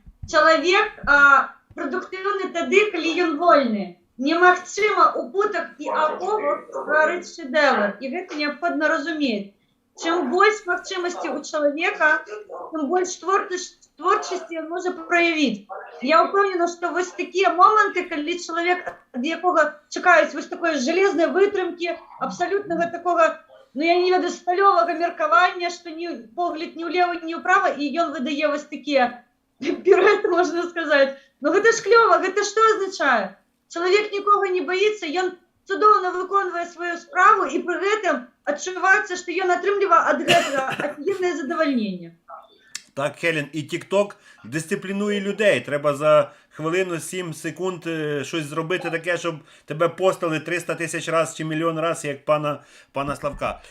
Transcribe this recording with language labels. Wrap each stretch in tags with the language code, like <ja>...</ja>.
<uk>Чоловік продуктивний тоді, коли він вольний.</uk> <be>Немагчыма у путах і окопах стварыць шэдэвр, і гэта неабходна разумець. Чым больш магчымасці у чалавека, тым больш творчасці ён можа праявіць. Я ўпэўнена, што вось такія моманты, калі чалавек, ад якога чакаюць вось такой жалезнай вытрымкі, абсалютнага такога, ну я не ведаю, сталёвага меркавання, што погляд ні ўлева, ні ўправа, і ён выдае вось такія пірэты, можна сказаць. Ну гэта ж клёва, гэта што азначае? Чалавек нікога не баіцца, ён цудоўна выконвае сваю справу і пры гэтым адчуваецца, што ён атрымлівае ад гэтага афігеннае задавальненне.</be> <uk>Так, Хелен, і TikTok дисциплінує людей. Треба за хвилину 7 секунд щось зробити таке, щоб тебе постали 300 тисяч разів чи мільйон разів, як пана Славка.</uk>